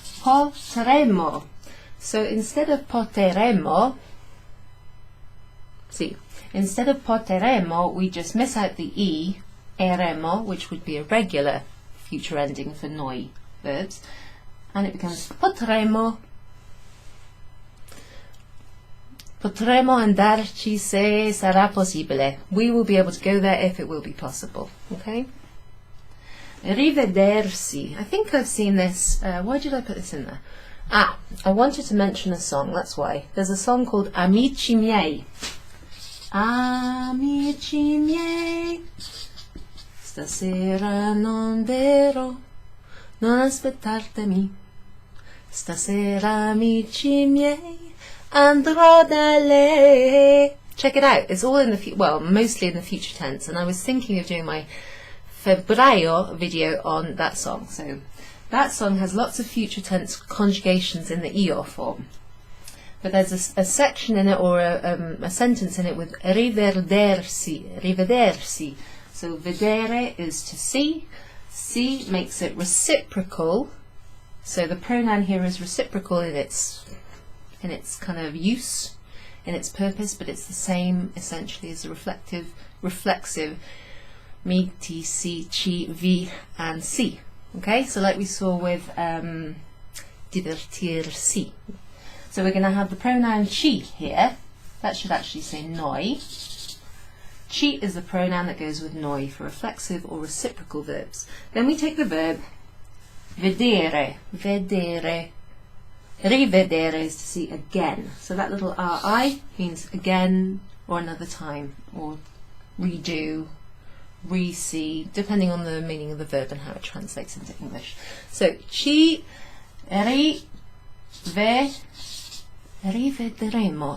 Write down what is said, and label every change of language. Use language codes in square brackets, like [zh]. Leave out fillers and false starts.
[en] Potremo. So instead of poteremo, see, instead of poteremo, we just miss out the E, eremo, which would be a regular future ending for noi verbs, and it becomes potremo. [it] Potremo andarci se sarà possibile. [en] We will be able to go there if it will be possible. Okay? Rivedersi. I think I've seen this. Why did I put this in there? Ah, I wanted to mention a song, that's why. There's a song called Amici miei. [it] Amici miei, stasera non verrò, non aspettartemi. Stasera, amici miei, andrò dalle. [en] Check it out. It's all in the well, mostly in the future tense. And I was thinking of doing my febbraio video on that song. So that song has lots of future tense conjugations in the io form. But there's a section in it, or a sentence in it, with rivedersi. Rivedersi. So vedere is to see. See makes it reciprocal. So the pronoun here is reciprocal in its kind of use, in its purpose, but it's the same essentially as the reflexive mi, ti, si, ci, vi, and si. Okay, so like we saw with divertirsi. So we're going to have the pronoun ci here. That should actually say noi. Ci is the pronoun that goes with noi for reflexive or reciprocal verbs. Then we take the verb vedere, vedere. Rivedere is to see again. So that little ri means again, or another time, or redo, re-see, depending on the meaning of the verb and how it translates into English. [it] So ci rivedremo.